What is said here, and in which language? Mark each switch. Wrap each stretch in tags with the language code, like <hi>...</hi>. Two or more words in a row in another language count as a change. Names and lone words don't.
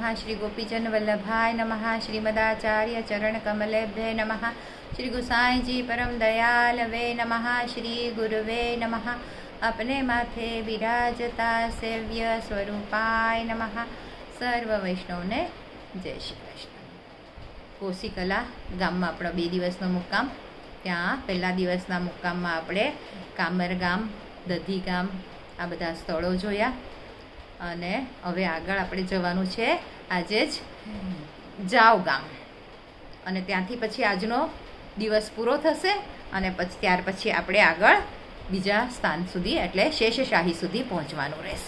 <sa>श्री गोपीजन वल्लभाय नमः। श्रीमदाचार्य चरण कमलेभ्ये नमः। श्री गुसाई जी परम दयालवे नमः। श्री गुरुवे नमः। अपने माथे विराजता सेव्य स्वरूपाय नमः।</sa> <gu>સર્વ વૈષ્ણવને જય શ્રી કૃષ્ણ। કોસીકલા ગામમાં આપણો 2 દિવસનો મુક્કામ। ત્યાં પહેલા દિવસના મુક્કામમાં આપણે કામર ગામ, દધી ગામ આ બધા સ્થળો જોયા અને હવે આગળ આપણે જવાનું છે આજે જ જાવ ગામ અને ત્યાંથી પછી આજનો દિવસ પૂરો થશે અને પછી ત્યાર પછી આપણે આગળ બીજા સ્થાન સુધી એટલે શેષશાહી સુધી પહોંચવાનું રહેશે।</gu>